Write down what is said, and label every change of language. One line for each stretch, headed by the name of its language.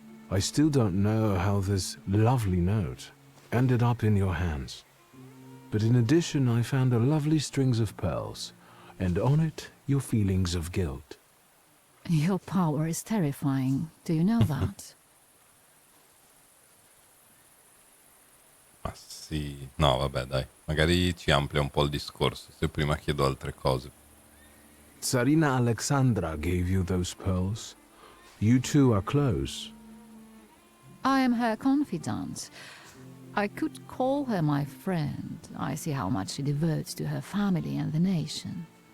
English: I still don't know how this lovely note ended up in your hands. But in addition, I found a lovely strings of pearls, and on it, your feelings of guilt. Your power is terrifying. Do you know that?
Italian: Ma sì, no vabbè dai, magari ci amplia un po' il discorso, se prima chiedo altre cose.
English: Tsarina Alexandra gave you those pearls. You two are close. I am her confidant. I could call her my friend. I see how much she devotes to her family and the nation.